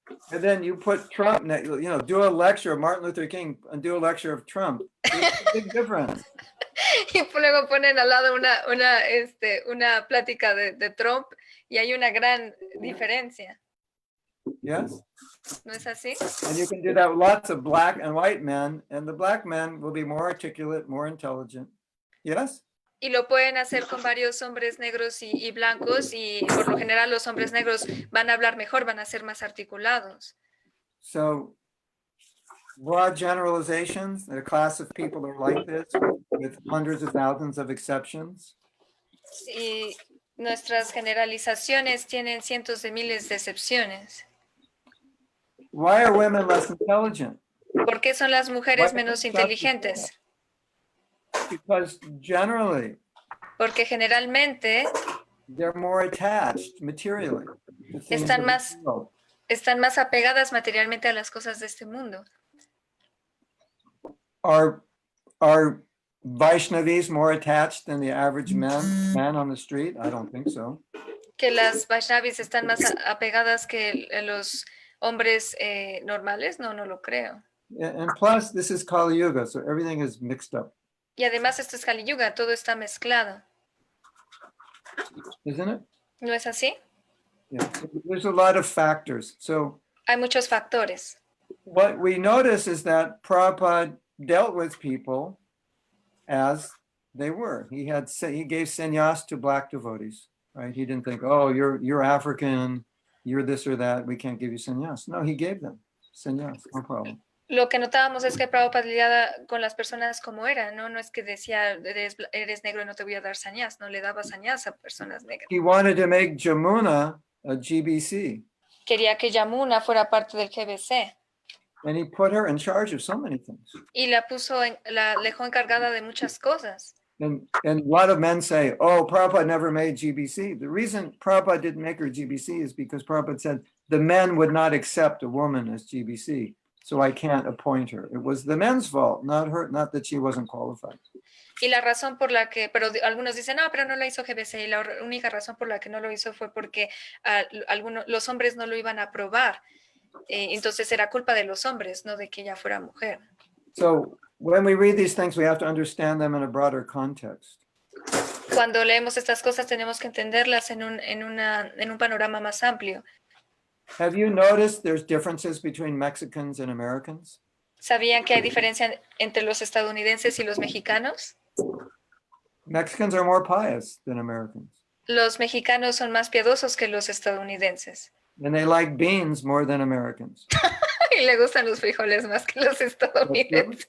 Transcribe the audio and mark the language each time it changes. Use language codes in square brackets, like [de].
[en] And then you put Trump, do a lecture of Martin Luther King and do a lecture of Trump. There's a big difference. [es] Y luego ponen al lado una plática de Trump y hay una gran diferencia. [en] Yes. [es] ¿No es así? [en] And you can do that with lots of black and white men, and the black men will be more articulate, more intelligent. Yes? [es] Y lo pueden hacer con varios hombres negros y blancos, y por lo general los hombres negros van a hablar mejor, van a ser más articulados. [en] So, broad generalizations, a class of people are like this, with hundreds of thousands of exceptions. [es] Y nuestras generalizaciones tienen cientos de miles de excepciones. [en] Why are women less intelligent? [es] ¿Por qué son las mujeres menos inteligentes? [en] Because generally, [es] Porque generalmente [en] they're more attached materially. to things [es] están [en] of [es] más, [en] this world. [es] están más apegadas materialmente a las cosas de este mundo. [en] Are Vaishnavis more attached than the average man on the street? I don't think so. [es] Que las Vaishnavis están más apegadas que los hombres normales, no lo creo. [en] And plus, this is Kali Yuga, so everything is mixed up, [es] Y además esto es Kali Yuga, todo está mezclado. [en] isn't it? [es] ¿No es así? [en] Yeah. So there's a lot of factors. So [es] Hay muchos factores. [en] what we notice is that Prabhupada dealt with people as they were. He gave sannyas to black devotees, right? He didn't think, oh, you're African, you're this or that, we can't give you sannyas. No, he gave them sannyas, no problem. [es] Lo que notábamos es que Prabhupada lidiaba con las personas como eran, ¿no? No es que decía, eres negro y no te voy a dar sañas, no le daba sañas a personas negras. [en] He wanted to make Jamuna a GBC, [es] Quería que Yamuna fuera parte del GBC [en] and he put her in charge of so many things. [es] y la dejó encargada de muchas cosas. [en] And a lot of men say, oh, Prabhupada never made GBC. The reason Prabhupada didn't make her GBC is because Prabhupada said the men would not accept a woman as GBC. So I can't appoint her. It was the men's fault, not her, not that she wasn't qualified. [es] Y la razón por la que, pero algunos dicen, no, pero no la hizo GBC, y la única razón por la que no lo hizo fue porque los hombres no lo iban a aprobar. Entonces era culpa de los hombres, no de que ella fuera mujer. [en] So when we read these things, we have to understand them in a broader context. [es] Cuando leemos estas cosas tenemos que entenderlas en un panorama más amplio. [en] Have you noticed there's differences between Mexicans and Americans? [es] ¿Sabían que hay diferencia entre los estadounidenses y los mexicanos? [en] Mexicans are more pious than Americans. [es] Los mexicanos son más piadosos que los estadounidenses. [en] And they like beans more than Americans. [es] Y le gustan los frijoles más que los estadounidenses.